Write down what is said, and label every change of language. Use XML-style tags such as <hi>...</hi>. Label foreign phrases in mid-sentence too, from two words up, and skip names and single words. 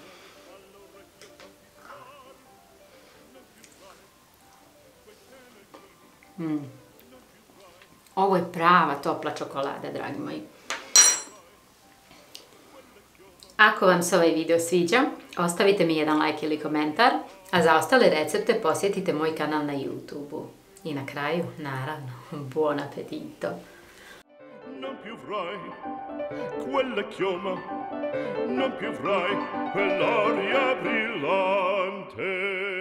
<hr>Ovo je prava topla čokolada, dragi moji. Ako vam se ovaj video sviđa, ostavite mi jedan like ili komentar, a za ostale recepte posjetite moj kanal na YouTube-u. I na kraju, naravno,</hr> <it>buon appetito! Non più avrai quella chioma, non più avrai quell'aria brillante.</it>